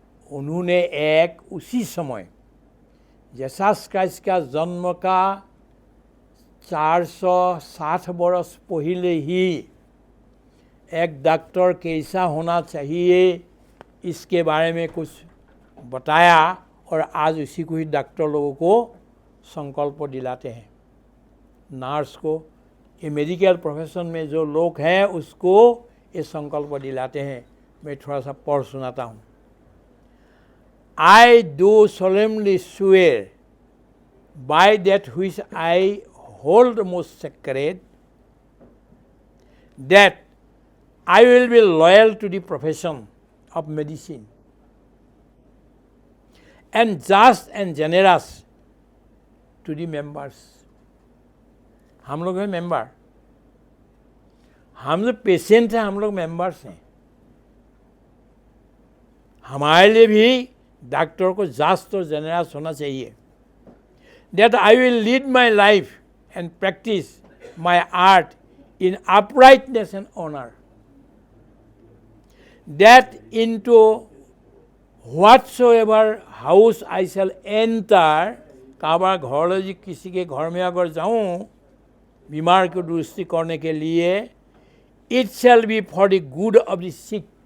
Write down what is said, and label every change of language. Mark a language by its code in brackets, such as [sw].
[hi] उन्होंने एक उसी समय जीसस क्राइस्ट का जन्म का 460 बरस पहले ही एक डॉक्टर कैसा होना चाहिए इसके बारे में कुछ बताया, और आज उसी को ही डॉक्टर लोगों को संकल्प दिलाते हैं। नर्स को, ये मेडिकल प्रोफेशन में जो लोग हैं उसको ये संकल्प दिलाते हैं। मैं थोड़ा सा पढ़ सुनाता हूँ। [en] I do solemnly swear by that which I hold most sacred, that I will be loyal to the profession of medicine and just and generous to the members. [hi] हम लोग हैं मेंबर, हम लोग पेशेंट हैं, हम लोग मेंबर्स हैं। हमारे लिए भी डॉक्टर को जस्ट और जेनरस होना चाहिए। [en] That I will lead my life and practice my art in uprightness and honor. That into whatsoever house I shall enter, [hi] काबार घर जी किसी के घर में अगर जाऊं बीमार को दुरुस्ती करने के लिए, [en] it shall be for the good of the sick,